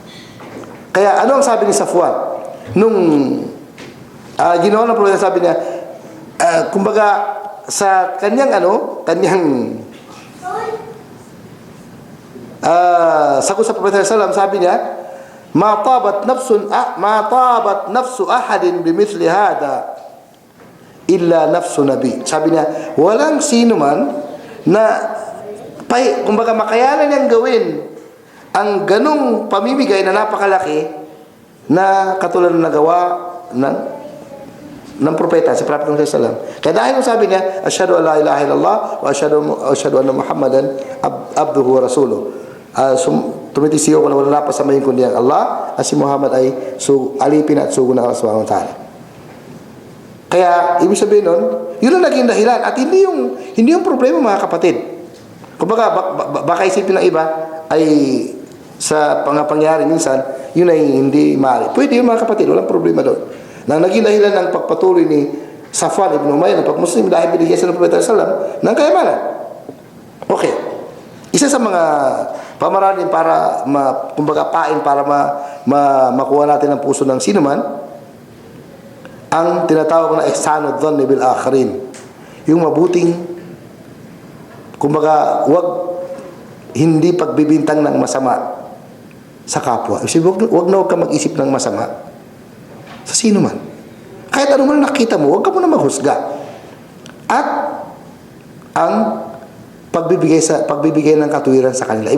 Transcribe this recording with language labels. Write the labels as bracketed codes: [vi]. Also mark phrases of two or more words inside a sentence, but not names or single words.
[tl] Kaya ano ang sabi ni Safwan? Nung ginawa ng Propeta, sabi niya, kumbaga, sa kanyang sagot sa Propeta sallallahu sabi niya, [ar] ما طابت نفس أحد بمثل هذا إلا نفس نبي. [tl] Sabi niya, walang sino man na kumbaga makayanan niyang gawin ang ganung pamimigay na napakalaki na katulad ng nagawa ng propeta, si Prophet Muhammad [ar] صلى الله عليه وسلم. [tl] Kaya dahil sabi niya, [ar] أشهد أن لا إله إلا الله وأشهد أن محمدا عبده ورسوله. [tl] Tumitisiyo ko na wala napasamahin kundi ang Allah at si Muhammad ay alipin at sugo ng Allah [ar] سبحانه وتعالى. [tl] Kaya ibig sabihin nun, yun ang naging dahilan at hindi yung problema, mga kapatid. Kumbaga baka isipin ng iba ay sa pangyayari minsan yun ay hindi maaari. Pwede yun, mga kapatid, walang problema doon. Na naging dahilan ng pagpatuloy ni Safwan ibn Umayyah ng pag-Muslim dahil binigyan siya ng Propeta sallallahu ng kayamanan. Okay. Isa sa mga pamamaraan para kumbaga pain para makuha natin ang puso ng sinuman ang tinatawag na [ar] إحسان الظن بالآخرين. [tl] Yung mabuting kumbaga hindi pagbibintang ng masama sa kapwa. Wag na ka mag-isip ng masama sa sino man. Kahit ano man nakita mo, huwag ka muna maghusga. At ang pagbibigay ng katuwiran sa kanila.